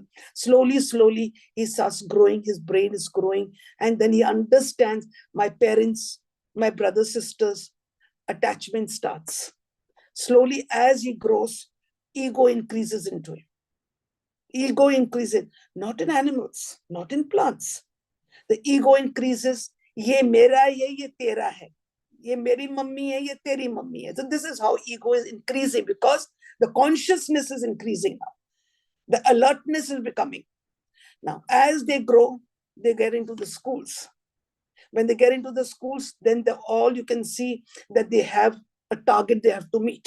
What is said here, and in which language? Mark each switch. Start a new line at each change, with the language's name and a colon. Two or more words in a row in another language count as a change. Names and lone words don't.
English: Slowly, he starts growing, his brain is growing, and then he understands my parents, my brothers, sisters, attachment starts. Slowly, as he grows, ego increases into him. Ego increases, not in animals, not in plants. The ego increases,
Hindi: ये मेरा है, ये तेरा है. ये मेरी मम्मी है, ये तेरी मम्मी है.
English: So this is how ego is increasing, because the consciousness is increasing now. The alertness is becoming. Now, as they grow, they get into the schools. When they get into the schools, then all you can see that they have a target they have to meet.